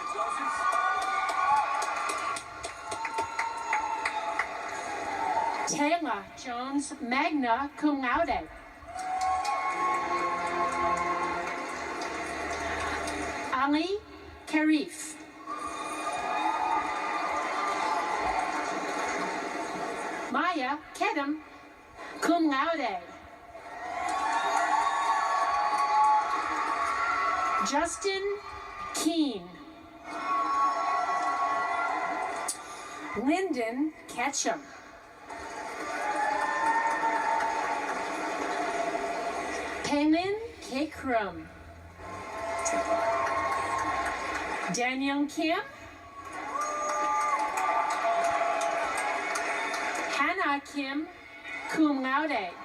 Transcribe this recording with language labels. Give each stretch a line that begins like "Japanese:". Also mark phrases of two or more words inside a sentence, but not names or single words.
English: Taylor Jones,
Latin: magna cum laude.
English: Ali Karif. Maya Kedem,
Latin: cum laude.
English: Justin Keene. Lyndon Ketchum. Palin Kekrum. Daniel Kim. Hannah Kim,
Latin: cum laude.